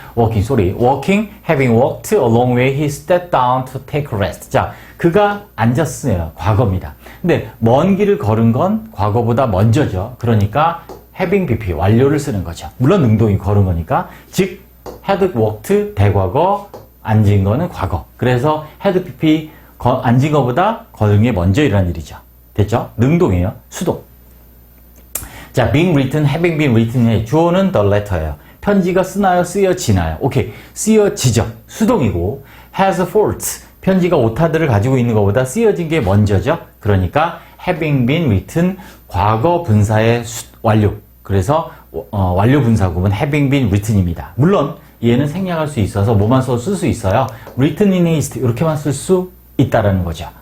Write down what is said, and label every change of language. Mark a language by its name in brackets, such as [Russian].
[English] walking, having walked a long way, he stepped down to take a rest. [Korean] 자, 그가 앉았어요. 과거입니다. 근데 먼 길을 걸은 건 과거보다 먼저죠. 그러니까 [English] having BP, [Korean] 완료를 쓰는 거죠. 물론 능동이 걸은 거니까. 즉 [English] had walked, [Korean] 대과거, 앉은 거는 과거. 그래서 [English] had BP, [Korean] 앉은 거보다 걸은 게 먼저 일어난 일이죠. 됐죠? 능동이에요. 수동. 자, [English] being written, having been written [Korean] 의 주어는 [English] the letter [Korean] 예요. 편지가 쓰나요? 쓰여지나요? 오케이. 쓰여지죠. 수동이고 [English] has faults. [Korean] 편지가 오타들을 가지고 있는 것보다 쓰여진 게 먼저죠. 그러니까 [English] having been written [Korean] 과거 분사의 완료. 그래서 완료 분사 구문 [English] having been written [Korean] 입니다. 물론 얘는 생략할 수 있어서 뭐만 써 쓸 수 있어요. [English] written in haste [Korean] 이렇게만 쓸 수 있다라는 거죠.